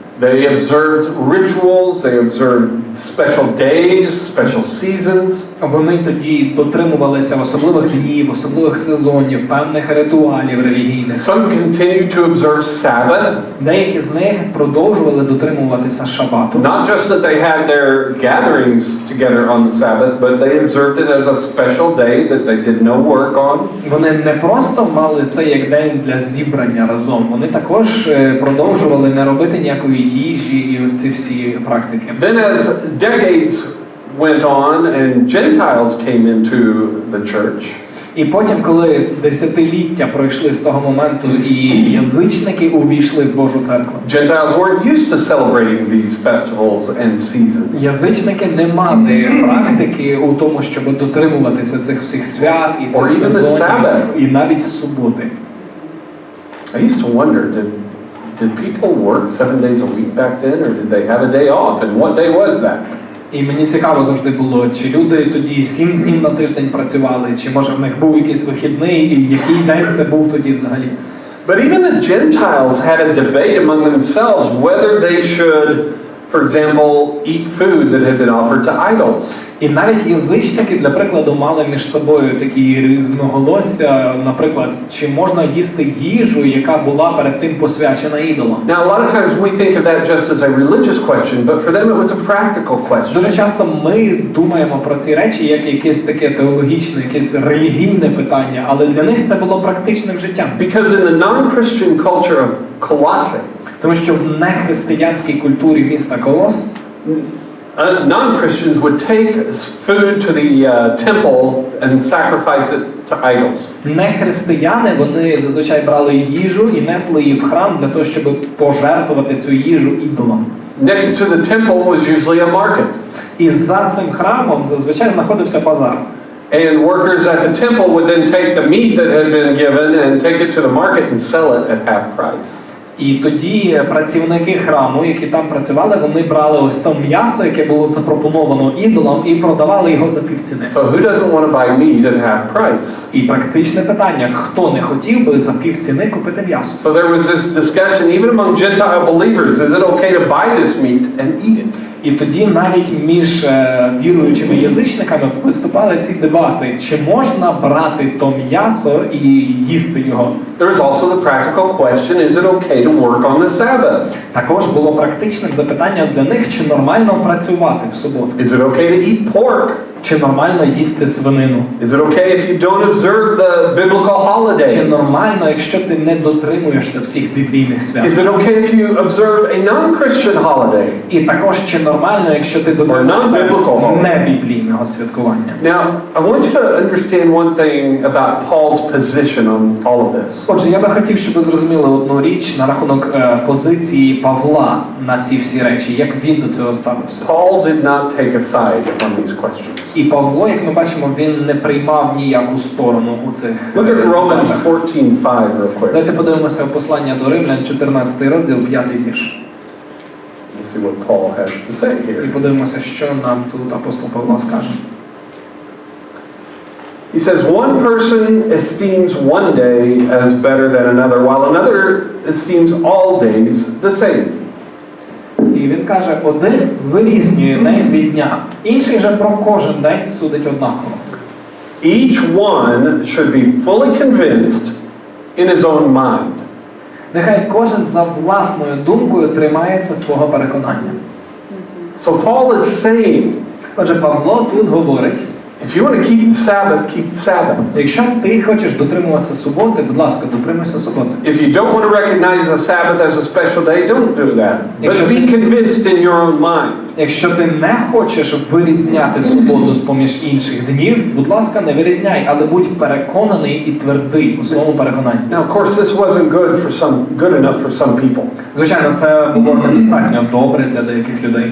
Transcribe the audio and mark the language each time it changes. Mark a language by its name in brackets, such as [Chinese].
[English] They observed rituals, they observed special days, special seasons. [Ukrainian] Вони тоді дотримувалися особливих днів, особливих сезонів, певних ритуалів релігійних. [English] Some continued to observe Sabbath. [Ukrainian] Деякі з них продовжували дотримуватися шабату. [English] Not just that they had their gatherings together on the Sabbath, but they observed it as a special day that they did no work on. [Ukrainian] Вони не просто мали це як день для зібрання разом, вони також продовжували не робити ніякої їжі і ось ці всі практики. [English] Then as decades went on and Gentiles came into the church, [Ukrainian] І потім, коли десятиліття пройшли з того моменту і язичники увійшли в Божу церкву, [English] Gentiles weren't used to celebrating these festivals and seasons. [Ukrainian] язичники не мали практики у тому, щоб дотримуватися цих всіх свят і цих сезонів, і навіть суботи. [English] I used to wonder, did people work 7 days a week back then, or did they have a day off? And what day was that? [Ukrainian] І мені цікаво завжди було, чи люди тоді 7 днів на тиждень працювали, чи може в них був якийсь вихідний, і який день це був тоді взагалі. [English] But even the Gentiles had a debate among themselves whether they should, for example, eat food that had been offered to idols. [Ukrainian] І навіть язичники, для прикладу, мали між собою такі різноголосся, наприклад, чи можна їсти їжу, яка була перед тим посвячена ідолам. [English] Now, a lot of times we think of that just as a religious question, but for them it was a practical question. [Ukrainian] Дуже часто ми думаємо про ці речі як якесь таке теологічне, якесь релігійне питання, але для них це було практичним життям. [English] Because in the non-Christian culture of Colossae, [Ukrainian] Тому що в нехристиянській культурі міста Колос [English] non-Christians would take food to the temple and sacrifice it to idols. [Ukrainian] нехристияни, вони зазвичай брали їжу і несли її в храм для того, щоб пожертвувати цю їжу ідолам. [English] Next to the temple was usually a market. [Ukrainian] І за цим храмом зазвичай знаходився базар. [English] And workers at the temple would then take the meat that had been given and take it to the market and sell it at half price. [Ukrainian] І тоді працівники храму, які там працювали, вони брали ось то м'ясо, яке було запропоновано ідолам, і продавали його за півціни. [English] So who doesn't want to buy meat at half price? [Ukrainian] І практичне питання, хто не хотів би за півціни купити м'ясо? [English] So there was this discussion even among Gentile believers, is it okay to buy this meat and eat it? [Ukrainian] І тоді навіть між віруючими язичниками виступали ці дебати, чи можна брати то м'ясо і їсти його. [English] There was also the practical question, is it okay to work on the Sabbath? [Ukrainian] Також було практичним запитанням для них, чи нормально працювати в суботу. [English] Is it okay to eat pork? [Ukrainian] Чи нормально їсти свинину? [English] Is it okay if you don't observe the biblical holidays? [Ukrainian] Чи нормально, якщо ти не дотримуєшся всіх біблійних свят? [English] Is it okay if you observe a non-Christian holiday? [Ukrainian] І також чи нормально, якщо ти дотримуєшся небіблійного святкування? [English] Now, I want you to understand one thing about Paul's position on all of this. [Ukrainian] Отже, я би хотів, щоб ви зрозуміли одну річ на рахунок позиції Павла на ці всі речі, як він до цього ставився. [English] Paul did not take a side on these questions. [Ukrainian] І Павло, як ми бачимо, він не приймав ніяку сторону у цих. [English] Look at Romans 14:5 real quick. [Ukrainian] Давайте подивимося послання до Римлян, 14 розділ, 5 вірш. [English] Let's see what Paul has to say [Ukrainian] І [English] here. [Ukrainian] подивимося, що нам тут апостол Павло скаже. [English] He says, one person esteems one day as better than another, while another esteems all days the same. [Ukrainian] І він каже, один вирізнює день від дня, інший же про кожен день судить однаково. [English] Each one should be fully convinced in his own mind. [Ukrainian] Нехай кожен за власною думкою тримається свого переконання. [English] So Paul is saying, [Ukrainian] Отже, Павло тут говорить, [English] if you want to keep the Sabbath, keep the Sabbath. [Ukrainian] якщо ти хочеш дотримуватися суботи, будь ласка, дотримуйся суботи. [English] If you don't want to recognize the Sabbath as a special day, don't do that. But be convinced in your own mind. [Ukrainian] Якщо ти не хочеш вирізняти суботу з-поміж інших днів, будь ласка, не вирізняй, але будь переконаний і твердий у своєму переконанні. [English] Now, of course, this wasn't good enough for some people. [Ukrainian] Звичайно, це було недостатньо добре для деяких людей.